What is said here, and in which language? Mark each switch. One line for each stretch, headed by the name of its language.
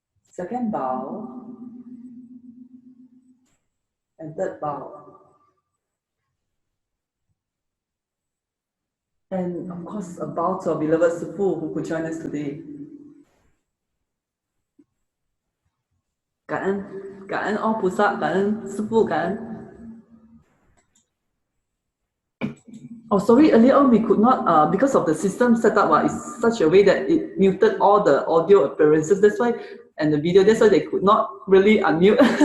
English: Second bow. And third bow. And of course, a bow to our beloved Sifu who could join us today.
Chinese: 感恩
English: all
Chinese: 菩萨, 感恩师父, 感恩.
English: Oh, sorry, earlier on we could not, because of the system set up is such a way that it muted all the audio appearances, that's why, and the video, that's why they could not really unmute.